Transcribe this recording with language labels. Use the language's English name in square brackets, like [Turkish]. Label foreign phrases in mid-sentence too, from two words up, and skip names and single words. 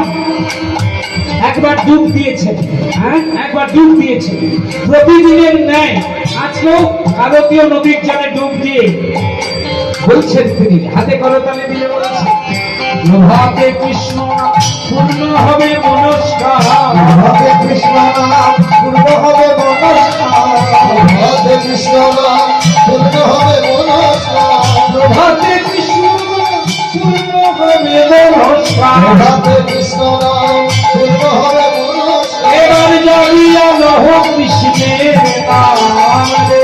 [Bangla] একবার ডুব দিয়েছেন, হ্যাঁ একবার ডুব দিয়েছেন, প্রতিদিনের ন্যায় আজকেও ভারতীয় নদীর জলে ডুব দিয়ে বলছেন তিনি, হাতে করতালে দিয়ে বলছেন প্রভাতে কৃষ্ণ পূর্ণ হবে মনস্কার, হরে কৃষ্ণ নাম পূর্ণ হবে মনস্কার হরে কৃষ্ণ নাম পূর্ণ হবে মনস্কার প্রভাতে কৃষ্ণ পূর্ণ হবে মনস্কার। হরে কৃষ্ণ নাম পূর্ণ হবে মনস্কার এবার জানিয়া লহ কৃষ্ণের নাম রে।